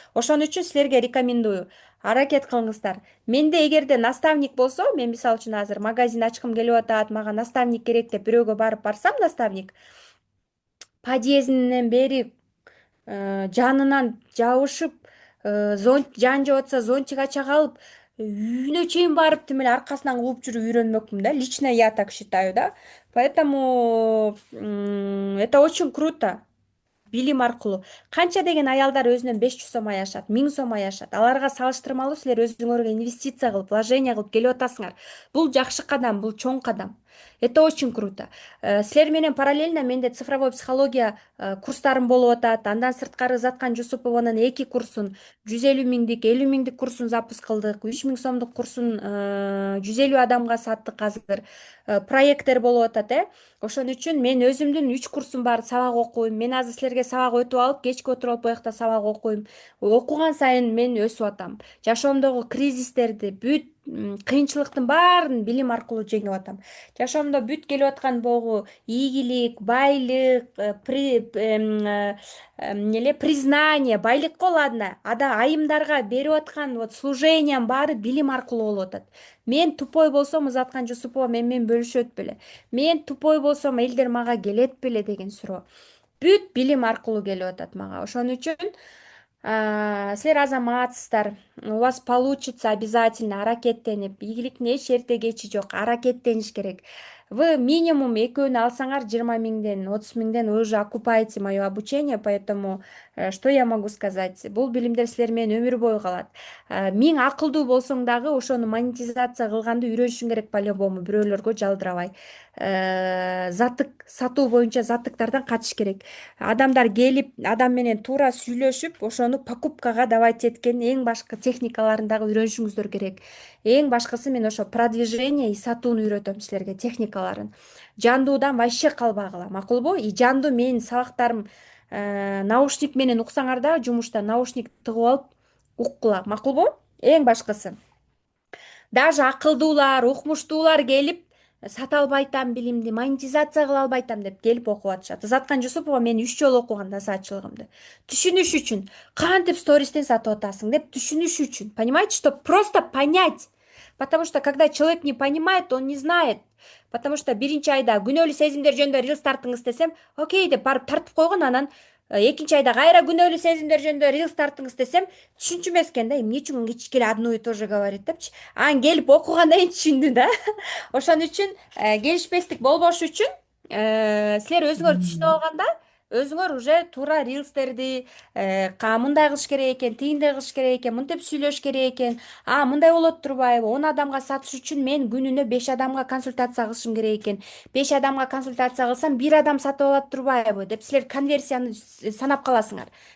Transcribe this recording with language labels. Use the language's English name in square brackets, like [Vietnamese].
[Kyrgyz] Ошон үчүн силерге рекомендую. Аракет кылыңыздар. Менде эгерде наставник болсо, мен мисалы үчүн азыр магазин ачкым келип атат, мага наставник керек деп бирөөгө барсам, наставник подъездинен бери жанынан жабышып, жан жеп атса зонтик ача калып, үйүнө чейин барып тим эле аркасынан кууп жүрүп үйрөнмөкмүн да. [Russian] Лично я так считаю, да. Поэтому это очень круто. [Kyrgyz] Билим аркылуу. Канча деген аялдар өзүнөн 500 сом аяшат, 1000 сом аяшат. Аларга салыштырмалуу силер өзүңөргө инвестиция кылып, вложение кылып келип атасыңар. Бул жакшы кадам, бул чоң кадам. [Russian] Это очень круто. [Kyrgyz] Силер менен параллельно менде цифровой психология курстарым болуп атат. Андан сырткары Заткан Жусупованын 2 курсун, 150 миңдик, 50 миңдик курсун запуск кылдык. 3 миң сомдук курсун 150 адамга саттык азыр. Проекттер болуп атат. Ошон үчүн мен өзүмдүн 3 курсум бар, сабак окуйм. Мен азыр силерге сабак өтүп алып, кечке отуруп алып буякта сабак окуйм. Окуган сайын мен өсүп атам. Жашоомдогу кризистерди, бүт кыйынчылыктын баарын билим аркылуу жеңип атам. Жашоомдо бүт келип аткан болгу ийгилик, байлык, признание, байлык го ладно, айымдарга берип аткан вот служениянын баары билим аркылуу болуп атат. Мен тупой болсом, Узаткан Жусупова менен бөлүшөт беле. Мен тупой болсом, элдер мага келет беле деген суроо. Бүт билим аркылуу келип атат мага. Ошон үчүн силер азаматсыздар. [Russian] У вас получится обязательно, [Kyrgyz] аракеттенип. Ийгиликтин эч эрте кечи жок. Аракеттениш керек. [Russian] Вы минимум [Kyrgyz] экөөнү алсаңар 20 миңден, 30 миңден [Russian] вы уже окупаете мое обучение, поэтому что я могу сказать? [Kyrgyz] Бул билимдер силер менен өмүр бою калат. Миң акылдуу болсоң дагы ошону монетизация кылганды үйрөнүшүң керек по-любому, бирөөлөргө жалдырабай. Затык сатуу боюнча затыктардан качыш керек. Адамдар келип, адам менен туура сүйлөшүп, ошону покупкага давать эткен эң башкы техникаларын дагы үйрөнүшүңүздөр керек. Эң башкысы мен ошо продвижение и сатууну үйрөтөм силерге, техникаларын. Жандуудан вообще калбагыла, макулбу? И жандуу менин сабактарым наушник менен уксаңар да, жумушта наушник тыгып алып уккула, макулбу? Эң башкысы. Даже акылдуулар, укмуштуулар келип, сата албайтам билимди, монетизация кыла албайтам деп келип окуп атышат. Заткан Жусупова мен 3 жолу окуган насаатчылыгымды. Түшүнүш үчүн, кантип стористен сатып атасың деп түшүнүш үчүн. [Russian] Понимаете, что просто понять. Потому что когда человек не понимает, он не знает. [Kyrgyz] Потому что биринчи айда күнөөлүү сезимдер жөнүндө рилс тартыңыз десем, окей деп барып тартып койгон, анан экинчи айда кайра күнөөлүү сезимдер жөнүндө рилс тартыңыз десем, түшүнчү экен да, эмне үчүн кичке эле [Russian] одно и то же говорит [Kyrgyz] депчи. Анан келип окугандан кийин түшүндү да. Ошон үчүн келишпестик болбош үчүн силер өзүңөр түшүнүп алганда, өзүңөр уже туура рилстерди мындай кылыш керек экен, тигиндей кылыш керек экен, мынтип сүйлөш керек экен, мындай болот турбайбы, 10 адамга сатыш үчүн мен күнүнө 5 адамга консультация кылышым керек экен, 5 адамга консультация кылсам 1 адам сатып алат турбайбы деп силер конверсияны санап каласыңар.